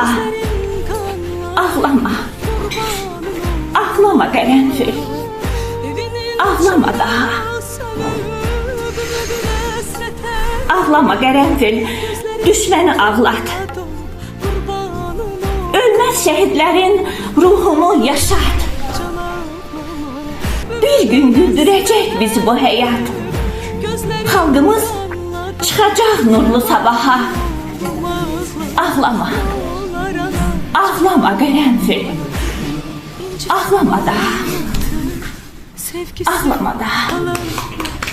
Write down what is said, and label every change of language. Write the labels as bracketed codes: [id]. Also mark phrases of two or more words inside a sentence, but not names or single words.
[az] Ağlama, ağlama qərənfil. Ağlama daha. Ağlama qərənfil, düşməni ağlat. Ölməz şəhidlərin ruhunu yaşat. [tr] Bir Bir gün güldürecek bizi bu hayat. Halkımız çıkacak nurlu sabaha. Ağlama. Ağlama karanfil. Ağlama daha. Ağlama daha.